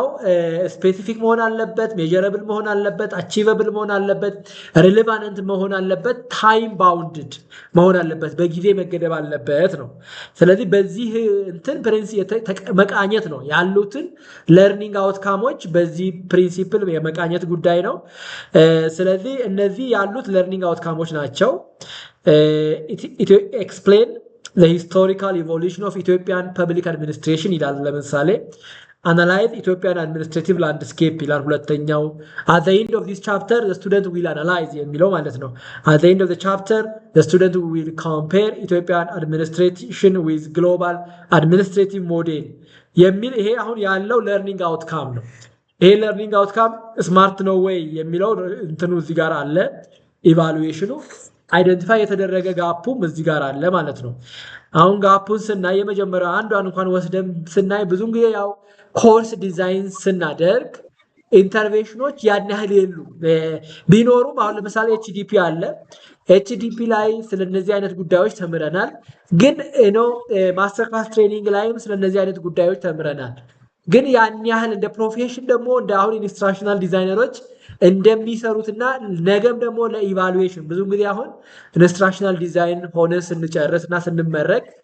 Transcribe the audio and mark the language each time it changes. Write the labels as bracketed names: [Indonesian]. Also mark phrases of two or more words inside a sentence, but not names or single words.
[Amharic] ስፔሲፊክ መሆን አለበት፣ ሜጀረብል መሆን አለበት፣ አቺቨብል መሆን አለበት፣ ሪሌቫንት መሆን አለበት፣ [English] time bounded [Amharic] መሆን አለበት፣ በጊዜ መገደብ አለበት ነው። ስለዚህ በዚህ እንትን መቃኘት ነው ያሉትን ለርኒንግ አውትካሞች በዚህ ፕሪንሲፕል የመቃኘት ጉዳይ ነው። ስለዚህ እነዚህ ያሉት ለርኒንግ አውትካሞች ናቸው። [English] explain lehistorical evolution of Ethiopian public administration [Amharic] ይላል። ለምሳሌ [English] analyze Ethiopian administrative landscape [Amharic] ይላል ሁለተኛው። [English] at the end of this chapter the student will analyze [Amharic] የሚለው ማለት ነው። [English] at the end of the chapter the student will compare Ethiopian administration with global administrative model [Amharic] የሚል ይሄ አሁን ያለው ለርኒንግ አውትካም ነው። ይሄ ለርኒንግ አውትካም ስማርት ነው ወይ የሚለው እንትኑ እዚህ ጋር አለ። ኢቫሉዌሽኑ አይደንቲፋይ የተደረገ ጋፑም እዚህ ጋር አለ ማለት ነው። አሁን ጋፑን ስናይ የመጀመሪያው አንዷን እንኳን ወስደን ስናይ ብዙን ጊዜ ያው [English] course design [Amharic] ስናደርግ ኢንተርቬንሽኖች ያን ያህል የሉ ቢኖሩም አሁን ለምሳሌ ኤችዲፒ አለ። ኤችዲፒ ላይ ስለነዚህ አይነት ጉዳዮች ተምረናል። ግን [English] master class training [Amharic] ላይም ስለነዚህ አይነት ጉዳዮች ተምረናል። ግን ያን ያህል እንደ ፕሮፌሽን ደግሞ እንደ አሁን ኢንስትራክሽናል ዲዛይነሮች እንደሚሰሩትና ነገም ደግሞ ለኢቫሉዌሽን ብዙ ጊዜ አሁን [English] instructional design [Amharic] ሆነ ስንጨርስ እና ስንመረቅ